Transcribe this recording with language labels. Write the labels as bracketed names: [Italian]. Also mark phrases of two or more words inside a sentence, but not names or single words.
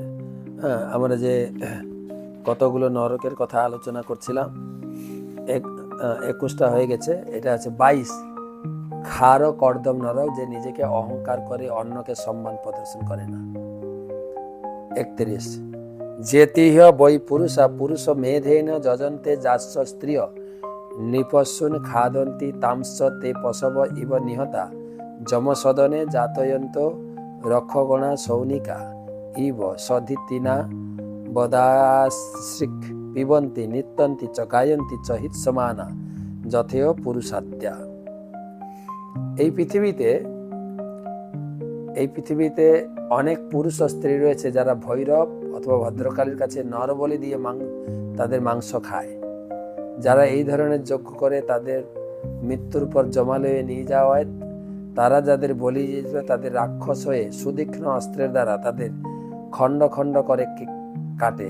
[Bangla] আমরা যে কতগুলো নরকের কথা আলোচনা করছিলাম, 21টা হয়ে গেছে, এটা আছে 22। খার কর্দম নরক, যে নিজেকে অহংকার করে অন্যকে সম্মান প্রদর্শন করে না। [Sanskrit] 31 যেতিহ বৈ পুরুষা পুরুষ মেধেন যজন্তে যাস্য স্ত্রিয় নৃপশুন খাদন্তি তামস তে পশব ইব নিহতা যমসদনে জাতয়ন্ত রক্ষগণা সৌনিকা ইব সধিতিনা বদাশ্রিক পিবন্তি নিত্যন্তি চ গায়ন্তি চ হিৎসমানা যথেয় পুরুষাদ্যা। [Bangla] এই পৃথিবীতে অনেক পুরুষ ও স্ত্রী রয়েছে যারা ভৈরব অথবা ভদ্রকালীর কাছে নরবলি দিয়ে তাদের মাংস খায়। যারা এই ধরনের যজ্ঞ করে তাদের মৃত্যুর পর জমালয়ে নিয়ে যাওয়া হয়, তারা যাদের বলি দিয়েছিল তাদের রাক্ষস হয়ে সুতীক্ষ্ণ অস্ত্রের দ্বারা তাদের খণ্ড খণ্ড করে কাটে।